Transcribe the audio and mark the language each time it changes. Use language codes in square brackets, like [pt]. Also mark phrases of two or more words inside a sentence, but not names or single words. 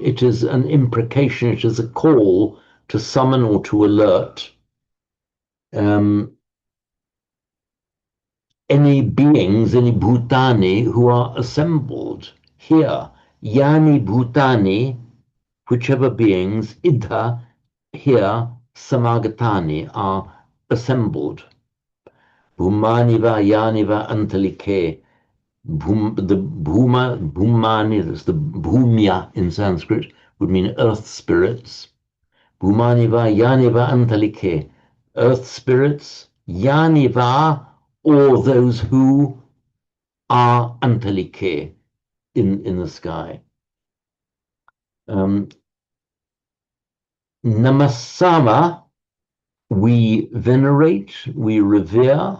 [en] It is an imprecation, it is a call to summon or to alert any beings, any bhutani who are assembled here. [pi] Yani bhutani, [en] whichever beings, idha, here, samagatani, are assembled. [pi] Bhumaniva, yaniva, antalike. [en] The bhumani, that's the bhumya in Sanskrit, would mean earth spirits. [pi] Bhumaniva, yaniva, antalike. [en] Earth spirits, yaniva, or those who are antalike in the sky. Namassama, we venerate, we revere.